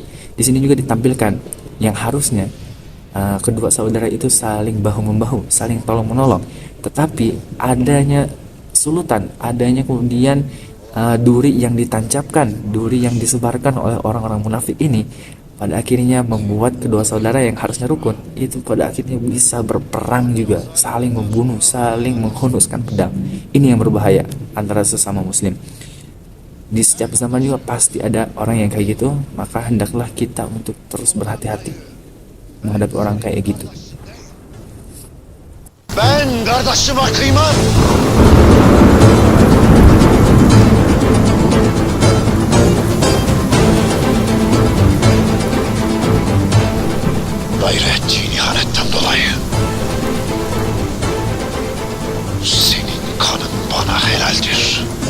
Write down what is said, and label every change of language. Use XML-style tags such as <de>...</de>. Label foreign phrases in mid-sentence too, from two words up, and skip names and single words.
<id>Di sini juga ditampilkan yang harusnya kedua saudara itu saling bahu-membahu, saling tolong-menolong, tetapi adanya sulutan, adanya kemudian duri yang ditancapkan, duri yang disebarkan oleh orang-orang munafik ini, pada akhirnya membuat kedua saudara yang harusnya rukun itu pada akhirnya bisa berperang juga, saling membunuh, saling menghunuskan pedang. Ini yang berbahaya antara sesama muslim. Di setiap zaman juga pasti ada orang yang kayak gitu, maka hendaklah kita untuk terus berhati-hati menghadapi orang kayak gitu.</id> <tr>Ben kardeşime kıymam. Gayrı ettiğin ihanetten dolayı senin kanın bana helaldir.</tr>